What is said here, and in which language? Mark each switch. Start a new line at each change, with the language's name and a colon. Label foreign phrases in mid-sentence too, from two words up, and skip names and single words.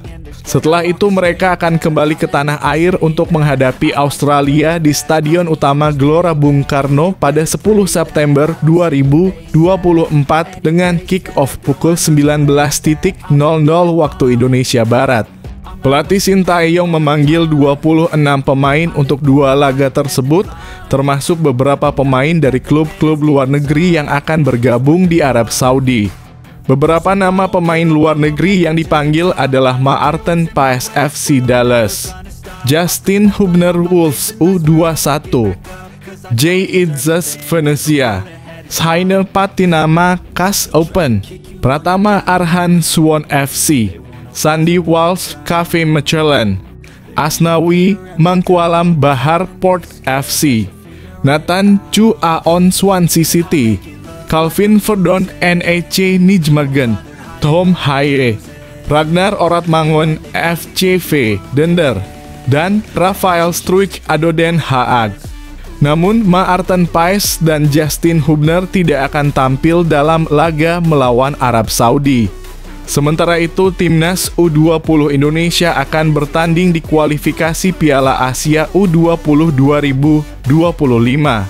Indonesian: Setelah itu mereka akan kembali ke tanah air untuk menghadapi Australia di Stadion Utama Gelora Bung Karno pada 10 September 2024 dengan kick-off pukul 19.00 waktu Indonesia Barat. Pelatih Sintayong memanggil 26 pemain untuk dua laga tersebut, termasuk beberapa pemain dari klub-klub luar negeri yang akan bergabung di Arab Saudi. Beberapa nama pemain luar negeri yang dipanggil adalah Maarten Paes FC Dallas, Justin Hubner Wolves U21, Jay Idzas Venezia, Sainer Patinama Kas Open, Pratama Arhan Suwon FC, Sandy Walsh Cafe Mechelen, Asnawi Mangkualam Bahar Port FC, Nathan Chu Aon Swansea City, Calvin Verdon NEC Nijmegen, Tom Haye, Ragnar Oratmangun FCV Dender, dan Rafael Struik Adoden Haag. Namun Maarten Paes dan Justin Hubner tidak akan tampil dalam laga melawan Arab Saudi. Sementara itu, Timnas U20 Indonesia akan bertanding di kualifikasi Piala Asia U20 2025.